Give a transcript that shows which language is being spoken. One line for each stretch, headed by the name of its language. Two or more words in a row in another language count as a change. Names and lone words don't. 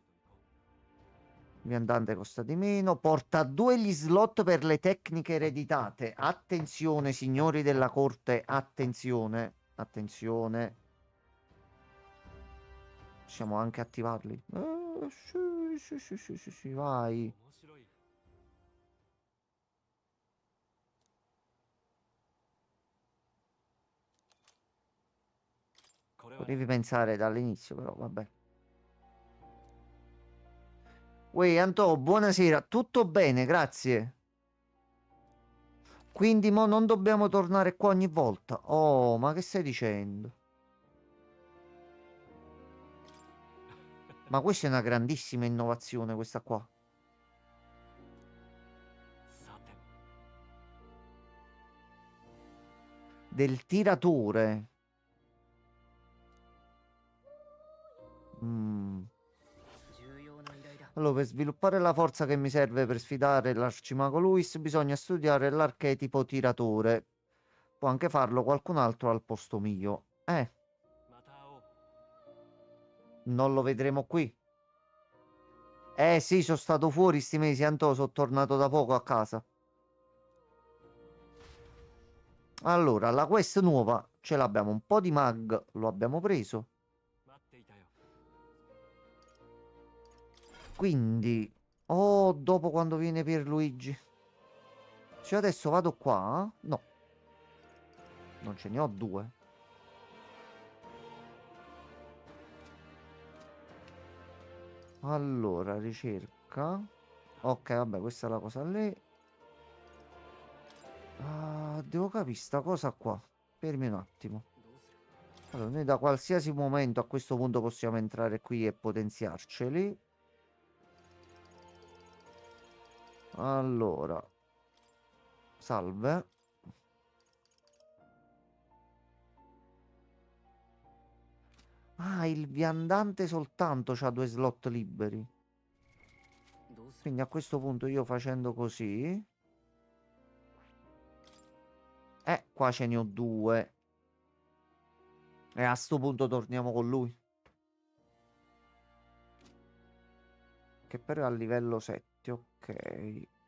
Italian: Viandante costa di meno. Porta 2 gli slot per le tecniche ereditate. Attenzione, signori della corte, attenzione. Attenzione. Possiamo anche attivarli. Sì, sì, sì, sì, sì, sì, vai.
Japanese: 面白い これはね
Italian: Potevi pensare dall'inizio, però vabbè. Uè, Antò, buonasera. Tutto bene, grazie. Quindi mo non dobbiamo tornare qua ogni volta. Oh, ma che stai dicendo? Ma questa è una grandissima innovazione, questa qua.
Japanese: さて
Italian: Del tiratore. Mm.
Japanese: 重要な依頼だ
Italian: Allora, per sviluppare la forza che mi serve per sfidare l'arcimago Luis, bisogna studiare l'archetipo tiratore. Può anche farlo qualcun altro al posto mio.
Japanese: また会おう
Italian: Non lo vedremo qui. Sì, sono stato fuori sti mesi, Antò, sono tornato da poco a casa. Allora, la quest nuova ce l'abbiamo. Un po' di mag lo abbiamo preso.
Japanese: 待っていたよ
Italian: Quindi, oh, dopo quando viene Pierluigi. Se io adesso vado qua, no, non ce ne ho 2. Allora, ricerca. Ok, vabbè, questa è la cosa lì. Ah, devo capire sta cosa qua. Fermi un attimo.
Japanese: どうする
Italian: Allora, noi da qualsiasi momento a questo punto possiamo entrare qui e potenziarceli. Allora, salve. Ah, il viandante soltanto c'ha 2 slot liberi.
Japanese: どうする
Italian: Quindi a questo punto io facendo così. Qua ce ne ho 2. E a sto punto torniamo con lui. Che però è a livello 7, ok.